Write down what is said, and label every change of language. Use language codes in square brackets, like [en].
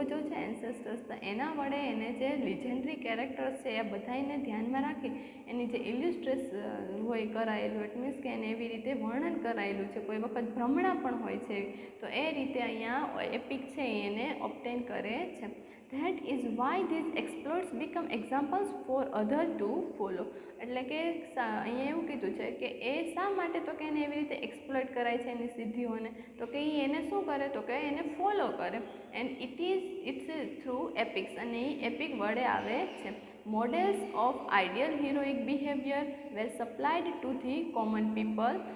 [gu] છે એન્સેસ્ટર્સ, તો એના વડે એને જે લિજેન્ડરી કેરેક્ટર્સ છે એ બધાને ધ્યાનમાં રાખી એની જે ઇલ્યુસ્ટ્રેસ હોય કરાયેલું, ઇટ મીન્સ કે એને એવી રીતે વર્ણન કરાયેલું છે, કોઈ વખત ભ્રમણા પણ હોય છે, તો એ રીતે અહીંયા એપિક છે એને ઓબ્ટેન કરે છે. [en] That is why these exploits become examples for others to follow. [gu] એટલે કે અહીંયા એવું કીધું છે કે એ શા માટે, તો કે એને એવી રીતે એક્સપ્લોઇટ કરાય છે એની સિદ્ધિઓને, તો કે એ એને શું કરે, તો કે એને ફોલો કરે, [en] and it's through epics [gu] અને એ એપિક વડે આવે છે. [en] Models of ideal heroic behaviour were supplied to the common people.